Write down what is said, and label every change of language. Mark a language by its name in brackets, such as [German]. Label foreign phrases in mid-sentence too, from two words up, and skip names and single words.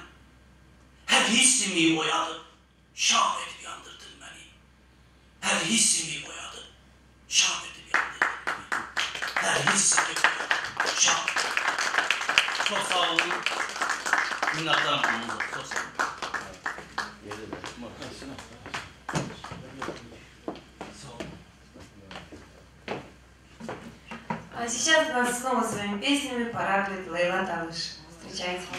[Azerbaijani] Hər hissimi oyadıb, şam edib yandırdın məni. Hər hissimi oyadıb, şam edib yandırdın məni. Hər hissimi oyadıb, şam edib yandırdın məni. Çox sağ olun. Minnətdarım anınıza, çox sağ olun. [Russian] А сейчас вас снова своими песнями порадует Лейла Талыш. Встречайте.